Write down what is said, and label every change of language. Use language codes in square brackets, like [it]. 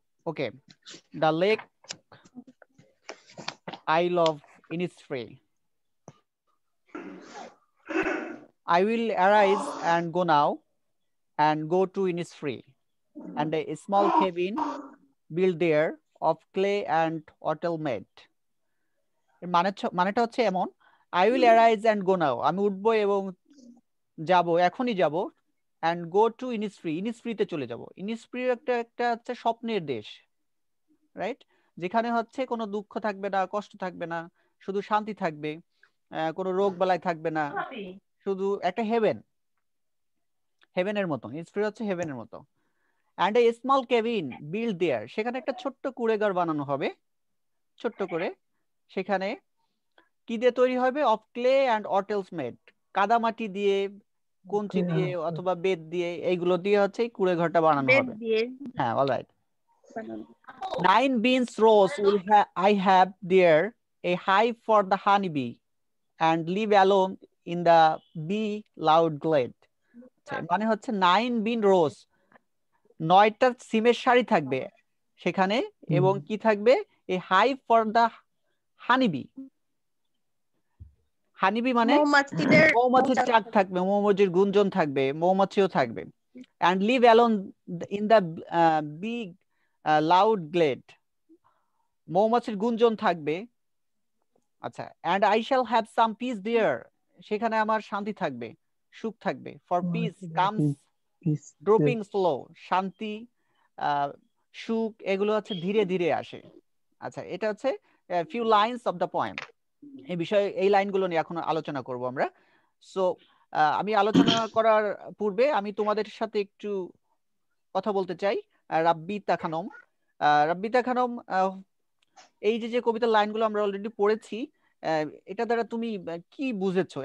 [en] Okay, the lake Isle of Innisfree. I will arise and go now, and go to Innisfree, and a small cabin built there of clay and wattle made. [bn] মানেটা হচ্ছে এমন, [en] I will arise and go now, [bn] আমি উঠবো এবং যাব, এখনই যাব, [en] and go to Innisfree, [bn] ইনিসফ্রিতে চলে যাব। ইনিসফ্রি একটা হচ্ছে স্বপ্নের দেশ, রাইট, যেখানে হচ্ছে কোনো দুঃখ থাকবে না, কষ্ট থাকবে না, শুধু শান্তি থাকবে, কোনো রোগ বালাই থাকবে না, শুধু একটা হেভেনের মতো। ইনিসফ্রি হচ্ছে হেভেনের মতো। [en] and a small cabin built there, [bn] সেখানে একটা ছোট্ট কুঁড়েঘর বানানো হবে, ছোট্ট করে। সেখানে কি দিয়ে তৈরি হবে? [en] of clay and wattles made, [bn] কাদামাটি দিয়ে, কঞ্চি দিয়ে অথবা বেত দিয়ে, এইগুলো দিয়ে হচ্ছে এই কুঁড়েঘরটা বানানো হবে। হ্যাঁ, alright. [en] 9 beans rows will I have there, a hive for the honeybee, and live alone in the bee loud glade. [bn] মানে হচ্ছে [en] 9 bean rows, [bn] 9টা সিমের সারি থাকবে সেখানে, এবং কি থাকবে? [en] A hive for the honeybee. [bn] Honeybee মানে মৌমাছির চাক থাকবে, মৌমাছির গুঞ্জন থাকবে, মৌমাছিও থাকবে। [en] and live alone in the big loud glade, [bn] মৌমাছির গুঞ্জন থাকবে। আচ্ছা, [en] and I shall have some peace there, [bn] সেখানে আমার শান্তি থাকবে, সুখ থাকবে। [en] for peace comes dropping slow, [bn] শান্তি, সুখ, এগুলো হচ্ছে ধীরে ধীরে আসে। আচ্ছা, এটা হচ্ছে [en] few lines of the poem। [bn] এই বিষয়ে এই লাইনগুলো নিয়ে এখন আলোচনা করব আমরা। সো আমি আলোচনা করার পূর্বে আমি তোমাদের সাথে একটু কথা বলতে চাই। রাব্বিতা খানম, রাব্বিতা খানম, এই যে কবিতার লাইনগুলো আমরা অলরেডি পড়েছি, এটা দ্বারা তুমি কি বুঝেছো?